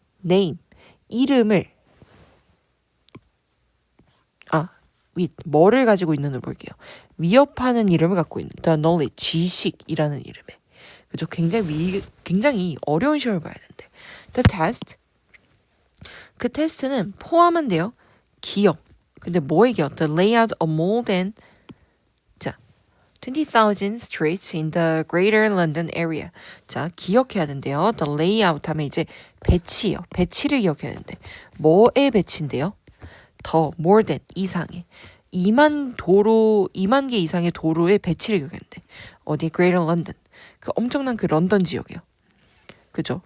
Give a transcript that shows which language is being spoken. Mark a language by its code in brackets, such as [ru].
[ko] name, 이름을 with, 뭐를 가지고 있는을 볼게요. 위협하는 이름을 갖고 있는 [en] the knowledge, [ko] 지식이라는 이름에. 그죠? 굉장히 어려운 시험을 봐야 된대. [en] The test, [ko] 그 테스트는 포함한대요. 기억. 근데 뭐의 기억? [en] The layout of more than 20,000 streets in the Greater London area. [ko] 자, 기억해야 된대요. [en] The layout [ko] 하면 이제 배치예요. 배치를 기억해야 된대. 뭐의 배치인데요? 더 [en] more than [ko] 이상의 2만 개 이상의 도로의 배치를 기억했는데 어디 Greater London, 그 엄청난 그 런던 지역이요. 그죠?